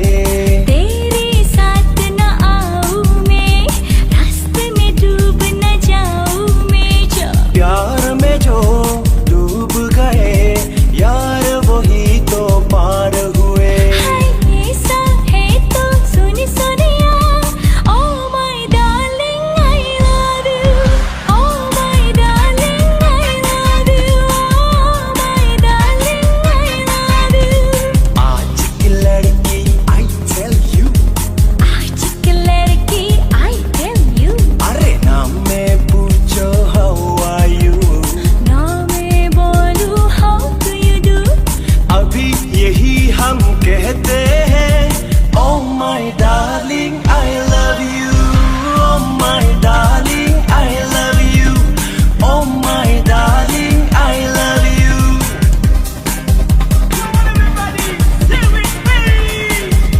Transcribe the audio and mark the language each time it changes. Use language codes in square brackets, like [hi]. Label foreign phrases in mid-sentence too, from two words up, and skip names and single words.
[hi] तेरे साथ न आऊं मैं, रास्ते में डूब न जाऊं मैं। जो प्यार में जो डूब गए यार, वही तो पार हुए। हाय ऐसा है तो सुन सुनिया, [en] oh my darling I love you, oh my darling I love you, oh my darling I love you। [hi] आज की लड़की [en] I tell you, [hi] आज की लड़की [en] I tell you, [hi] अरे ना मैं पूछो [en] how are you, [hi] ना मैं बोलूं [en] how do you do। [hi] अभी यही हम कहते हैं, [en] oh my darling I love you, oh my darling I love you, oh my darling I love you। Everybody sing with me।